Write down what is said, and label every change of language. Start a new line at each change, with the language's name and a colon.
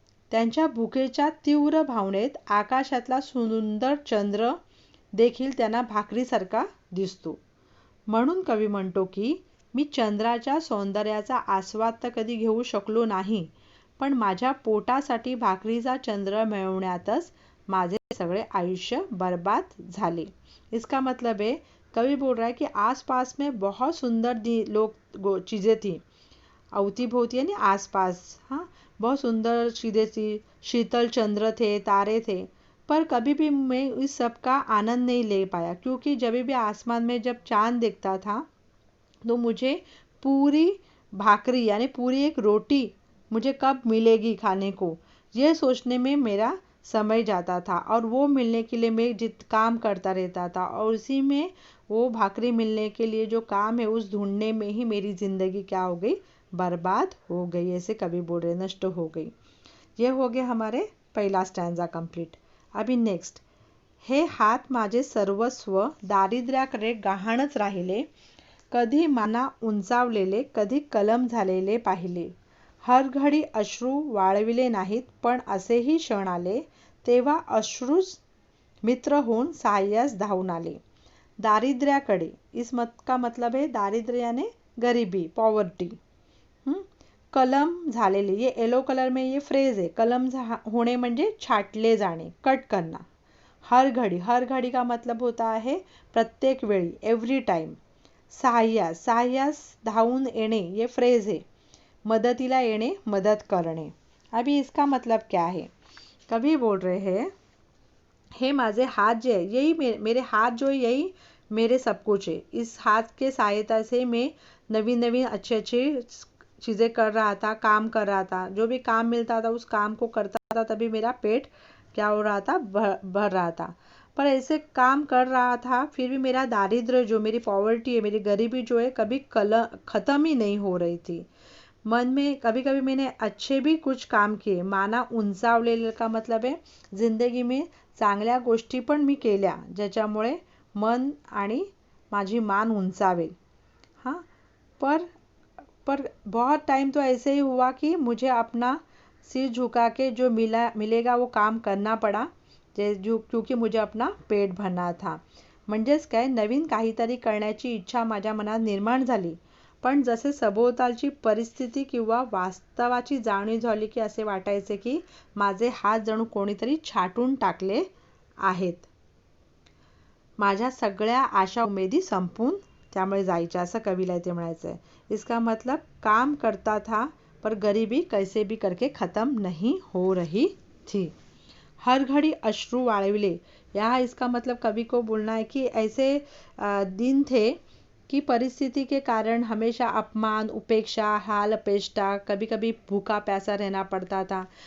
Marathi: त्यांच्या भुकेच्या तीव्र भावनेत आकाशातला सुंदर चंद्र देखील त्यांना भाकरीसारखा दिसतो। म्हणून कवी म्हणतो की मी चंद्राच्या सौंदर्याचा आस्वाद तर कधी घेऊ शकलो नाही, पण माझ्या पोटासाठी भाकरीचा चंद्र मिळवण्यातच माझे सगळे आयुष्य बर्बाद झाले।
Hindi: इसका मतलब है कवि बोल रहा है कि आसपास में बहुत सुंदर चीज़ें थी, अवतीभोवती यानी आसपास, हाँ, बहुत सुंदर चीज़ें थी, शीतल चंद्र थे, तारे थे, पर कभी भी मैं इस सब का आनंद नहीं ले पाया, क्योंकि जब भी आसमान में जब चांद दिखता था तो मुझे पूरी भाकरी यानी पूरी एक रोटी मुझे कब मिलेगी खाने को, ये सोचने में मेरा समय जाता था। और वो मिलने के लिए मैं काम करता रहता था और उसी में वो भाकरी मिलने के लिए जो काम है उस ढूंढने में ही मेरी ज़िंदगी क्या हो गई, बर्बाद हो गई, ऐसे कवि बोल रहे, नष्ट हो गई। ये हो गए हमारे पहला स्टॅन्झा कंप्लीट।
Marathi: अभी नेक्स्ट, हे हात माझे सर्वस्व दारिद्र्याकडे गहाणच राहिले, कधी माना उंचावलेले, कधी कलम झालेले पाहिले, हर घडी अश्रू वाळविले नाहीत, पण असेही क्षण आले तेव्हा अश्रूच मित्र होऊन सहाय्यास धावून आले।
Hindi: दारिद्र्याकडे, इस मत का मतलब है दारिद्र्य यानी गरीबी, पॉवर्टी। कलम झालेले, ये येलो कलर में ये फ्रेज है,
Marathi: कलम होणे म्हणजे छाटले जाणे,
Hindi: कट करना। हर घड़ी का मतलब होता है
Marathi: प्रत्येक वेळी,
Hindi: एवरी टाइम।
Marathi: सहाय्यास धावून येणे,
Hindi: ये फ्रेज है,
Marathi: मदतीला येणे, मदत करणे।
Hindi: अभी इसका मतलब क्या है, कभी बोल रहे हैं हे माझे हाथ जो है, यही मेरे हाथ जो है यही मेरे सब कुछ है। इस हाथ के सहायता से मैं नवीन अच्छे चीज़ें कर रहा था, काम कर रहा था, जो भी काम मिलता था उस काम को करता था, तभी मेरा पेट क्या हो रहा था, भर रहा था। पर ऐसे काम कर रहा था फिर भी मेरा दारिद्र्य जो, मेरी पॉवर्टी है, मेरी गरीबी जो है कभी ख़त्म ही नहीं हो रही थी। मन में कभी कभी मैंने अच्छे भी कुछ काम किए, माना उंचावलेले का मतलब है जिंदगी में
Marathi: चांगल्या गोष्टी पण मी केल्या ज्याच्यामुळे मन आणि माझी मान उंचावेल।
Hindi: हाँ, पर बहुत टाइम तो ऐसे ही हुआ कि मुझे अपना सिर झुका के जो मिलेगा वो काम करना पड़ा, क्योंकि मुझे अपना पेट भरना था।
Marathi: म्हणजेच काय, नवीन काहीतरी करण्याची इच्छा माझ्या मनात निर्माण झाली, पण जसे सभोवतालची परिस्थिती किंवा वास्तवाची जाणीव झाली की असे वाटायचे की माझे हात जणू कोणीतरी छाटून टाकले आहेत, माझ्या सगळ्या आशा उमेदी संपून त्यामुळे जायच्या, असं कवीला इथे म्हणायचं आहे।
Hindi: इसका मतलब काम करता था पर गरीबी कैसे भी करके ख़त्म नहीं हो रही थी।
Marathi: हर घड़ी अश्रू वाळविले,
Hindi: यहाँ इसका मतलब कवि को बोलना है कि ऐसे दिन थे कि परिस्थिति के कारण हमेशा अपमान, उपेक्षा, हाल अपेष्टा, कभी कभी भूखा प्यासा रहना पड़ता था।